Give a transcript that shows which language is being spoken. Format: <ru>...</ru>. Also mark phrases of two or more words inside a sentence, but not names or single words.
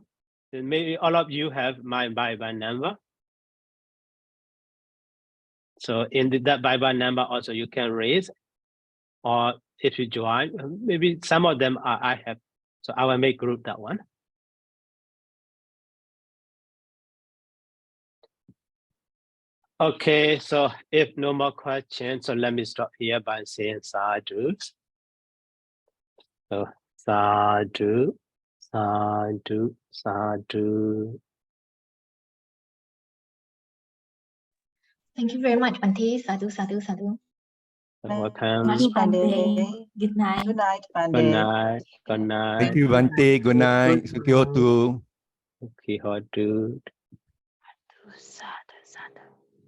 <en>Maybe all of you have my Bible number. So in that Bible number also you can raise, or if you join, maybe some of them I have. So I will make group that one. Okay, so if no more questions, so let me stop here by saying sadhu.</en> <pi>So sadhu, sadhu, sadhu.</pi> <en>Thank you very much, Bante.</en> <pi>Sadhu, sadhu, sadhu.</pi> <en>Welcome. Bante. Good night. Good night, Bante. Good night. Good night. Thank you, Bante. Good night. Sukyotu. Kihotu.</en> <pi>Sadhu, sadhu.</pi>